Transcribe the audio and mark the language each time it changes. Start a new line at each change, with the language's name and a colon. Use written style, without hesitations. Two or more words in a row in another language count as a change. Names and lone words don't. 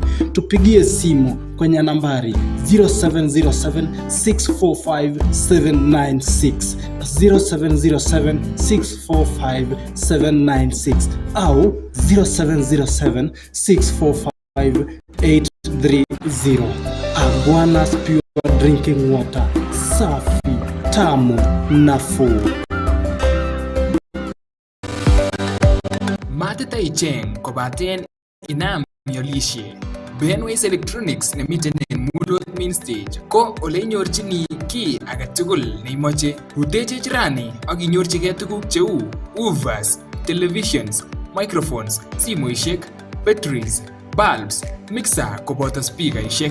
Swahili: Tupigie simu kwenye nambari 0707645796, 0707645796 au 0707645830. Aguanas Pure Drinking Water, safi, tamu, nafuu.
Kalenjin: Matita icheng kobaten inam miolishe. Benways Electronics nemiten en Mulot Main Stage ko ole inyorchini ki agetugul neimoche. Rutechech rani ak inyorchigei tuguk cheu
English: woofers, televisions, microphones,
Kalenjin: simoishek,
English: batteries, bulbs, mixer
Kalenjin: koboto speakerishek.